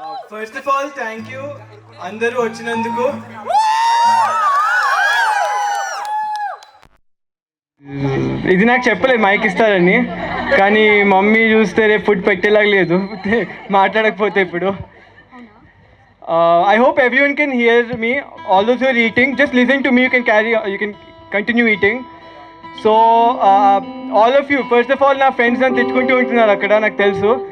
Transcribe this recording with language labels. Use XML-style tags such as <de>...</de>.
<en>first of all thank you</en> <te>అందరూ వచ్చినందుకు. ఇది నాకు చెప్పలేదు మైక్ ఇస్తారని, కానీ మమ్మీ చూస్తే రేపు ఫుడ్ పెట్టేలాగా లేదు మాట్లాడకపోతే ఇప్పుడు.</te> <en>I hope everyone can hear me. All those who are eating, just listen to me. You can continue eating. So all of you, first of all,</en> <te>నా ఫ్రెండ్స్ అని తెచ్చుకుంటూ ఉంటున్నారు అక్కడ, నాకు తెలుసు.</te>